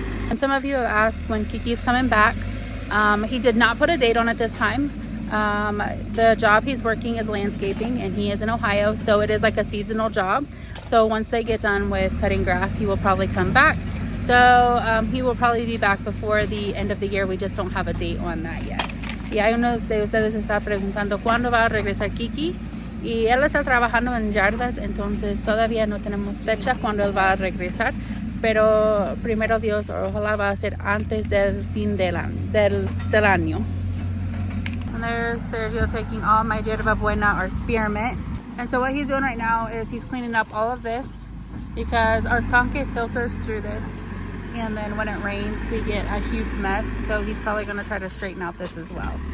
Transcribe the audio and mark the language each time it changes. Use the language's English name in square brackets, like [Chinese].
[English] And some of you have asked when Kiki's coming back. He did not put a date on it this time. The job he's working is landscaping, and he is in Ohio, so it is like a seasonal job. So once they get done with cutting grass, he will probably come back. So he will probably be back before the end of the year. We just don't have a date on that yet. [Spanish] Y hay unos de ustedes está preguntando cuándo va a regresar Kiki, y él está trabajando en yardas, entonces todavía no tenemos fecha cuando él va a regresar, pero primero Dios, ojalá va a ser antes del fin del año. [English] And there's Sergio taking all my yerba buena, or spearmint. And so what he's doing right now is he's cleaning up all of this, because our tanque filters through this, and then when it rains we get a huge mess. So he's probably going to try to straighten out this as well.